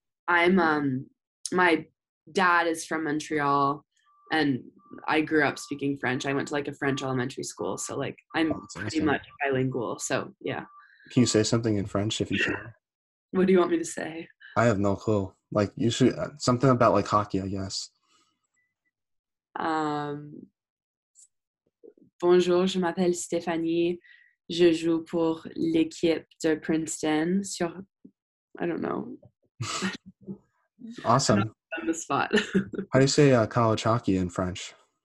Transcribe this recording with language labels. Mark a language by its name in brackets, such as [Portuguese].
[English] I'm my dad is from Montreal, and I grew up speaking French. I went to like a French elementary school, so like I'm pretty much bilingual. So yeah. Can you say something in French if you can? What do you want me to say? I have no clue. Like you should something about like hockey, I guess. [French] Bonjour, je m'appelle Stefanie. Je joue pour l'équipe de Princeton [English] I don't know. Awesome. On the spot. How do you say college hockey in French?